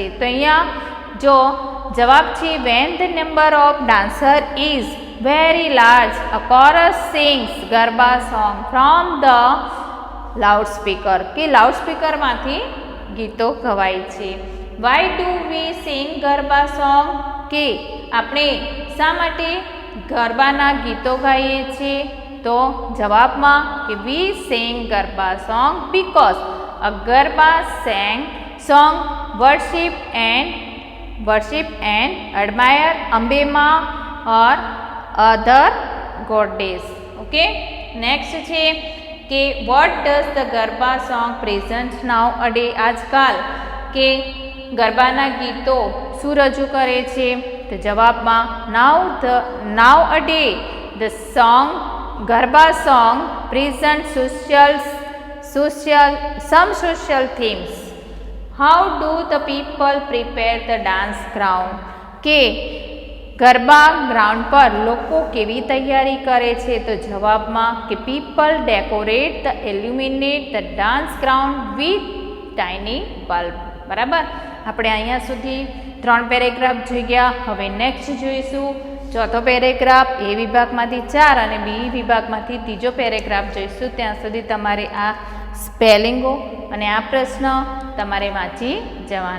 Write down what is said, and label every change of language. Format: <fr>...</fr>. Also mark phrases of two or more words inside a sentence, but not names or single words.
<gu>તો અહીંયા જો જવાબ છે</gu> <en>when the number of dancer is very large a chorus sings garba song from the loud speaker,</en> <gu>કે લાઉડ સ્પીકરમાંથી ગીતો ગવાય છે.</gu> <en>why do we sing garba song?</en> <gu>કે આપણે શા માટે ગરબાના ગીતો ગાઈએ છીએ? તો જવાબમાં કે</gu> <en>we sing garba song because a garba song worship and admire Ambema or other goddess. Okay, next</en> <gu>છે કે</gu> <en>what does the ગરબા song present nowadays?</en> <gu>આજકાલ કે ગરબાના ગીતો શું રજૂ કરે છે? તો જવાબમાં</gu> <en>nowadays the song ગરબા song present some social themes. How do the people prepare the dance ground?</en> <gu>કે ગરબા ગ્રાઉન્ડ પર લોકો કેવી તૈયારી કરે છે? તો જવાબમાં કે</gu> <en>people decorate the illuminate the dance ground with tiny bulb.</en> <gu>બરાબર, આપણે અહીંયા સુધી 3 પેરેગ્રાફ જોઈ ગયા. હવે નેક્સ્ટ જોઈશું ચોથો પેરેગ્રાફ. એ વિભાગમાંથી 4 અને બી વિભાગમાંથી ત્રીજો પેરેગ્રાફ જોઈશું. ત્યાં સુધી તમારે આ સ્પેલિંગો અને આ પ્રશ્ન તમારે વાંચી જવાના.</gu>